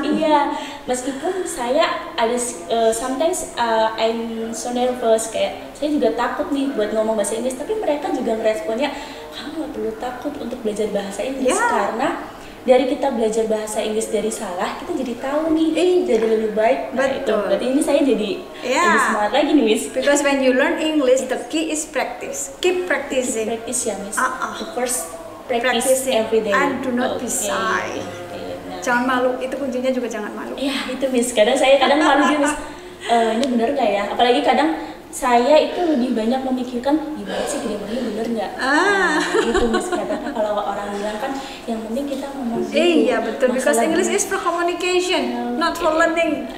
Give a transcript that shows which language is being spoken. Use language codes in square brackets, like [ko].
[id] Iya, meskipun saya ada [en] sometimes I'm so nervous, [id] kayak saya juga takut nih buat ngomong bahasa Inggris, tapi mereka juga ngeresponnya kamu gak perlu takut untuk belajar bahasa Inggris karena dari kita belajar bahasa Inggris dari salah, kita jadi tahu nih, jadi lebih baik. Nah, betul. Berarti ini saya jadi lebih semangat lagi nih, Miss. [en] Because when you learn English, the key is practice. Keep practicing. Practice [id] ya, [en] Miss. The first practice every day. And do not be shy. Nah. [id] Jangan malu. Itu kuncinya juga jangan malu. Iya, itu Miss. Saya kadang malu juga, Miss. Ini bener nggak ya? Apalagi kadang saya itu lebih banyak memikirkan gimana sih grammarnya bener nggak? Itu Miss, kadang kalau orang bilang kan yang penting kita ngomong dulu. Iya betul, [en] because English is for communication, not for learning.